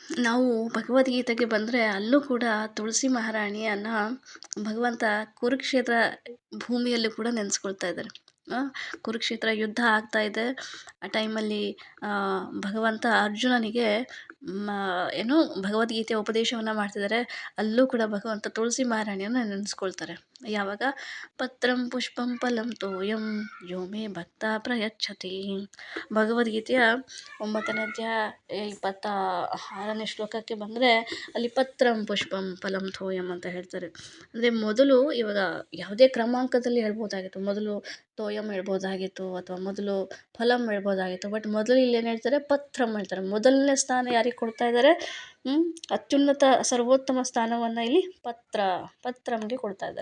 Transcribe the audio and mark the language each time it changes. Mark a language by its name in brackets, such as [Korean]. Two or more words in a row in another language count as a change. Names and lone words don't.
[Kannada] ನಾವು ಭಗವದ್ಗೀತೆಗೆ ಬಂದರೆ ಅಲ್ಲೂ ಕೂಡ ತುಳಸಿ ಮಹಾರಾಣಿಯನ್ನು ಭಗವಂತ ಕುರುಕ್ಷೇತ್ರ ಭೂಮಿಯಲ್ಲಿ ಕೂಡ ನೆನೆಸ್ಕೊಳ್ತಾ ಇದ್ದಾರೆ. ಕುರುಕ್ಷೇತ್ರ ಯುದ್ಧ ಆಗ್ತಾ ಇದೆ. ಆ ಟೈಮಲ್ಲಿ ಭಗವಂತ ಅರ್ಜುನನಿಗೆ ಏನು ಭಗವದ್ಗೀತೆ ಉಪದೇಶವನ್ನು ಮಾಡ್ತಿದ್ದಾರೆ. ಅಲ್ಲೂ ಕೂಡ ಭಗವಂತ ತುಳಸಿ ಮಹಾರಾಣಿಯನ್ನು ನೆನೆಸ್ಕೊಳ್ತಾರೆ. [Sanskrit] ಯಾವಾಗ ಪತ್ರಂ ಪುಷ್ಪಂ ಫಲಂ ತೋಯಂ ಯೋ ಮೇ ಭಕ್ತ ಪ್ರಯಚ್ಛತಿ. [Kannada] ಭಗವದ್ಗೀತೆಯ 9ನೇ ಅಧ್ಯಾಯ 26ನೇ ಶ್ಲೋಕಕ್ಕೆ ಬಂದರೆ ಅಲ್ಲಿ [Sanskrit] ಪತ್ರಂ ಪುಷ್ಪಂ ಫಲಂ ತೋಯಂ [Kannada] ಅಂತ ಹೇಳ್ತಾರೆ. ಅಂದರೆ ಮೊದಲು ಇವಾಗ ಯಾವುದೇ ಕ್ರಮಾಂಕದಲ್ಲಿ ಹೇಳ್ಬೋದಾಗಿತ್ತು. ಮೊದಲು ತೋಯಂ ಹೇಳ್ಬೋದಾಗಿತ್ತು, ಅಥವಾ ಮೊದಲು ಫಲಂ ಹೇಳ್ಬೋದಾಗಿತ್ತು. ಬಟ್ ಮೊದಲು ಇಲ್ಲಿ ಏನು ಹೇಳ್ತಾರೆ, ಪತ್ರಂ ಹೇಳ್ತಾರೆ. ಮೊದಲನೇ ಸ್ಥಾನ ಯಾರಿಗೆ ಕೊಡ್ತಾ ಇದ್ದಾರೆ? ಅತ್ಯುನ್ನತ ಸರ್ವೋತ್ತಮ ಸ್ಥಾನವನ್ನು ಇಲ್ಲಿ ಪತ್ರಮ್ಗೆ ಕೊಡ್ತಾ ಇದ್ದಾರೆ.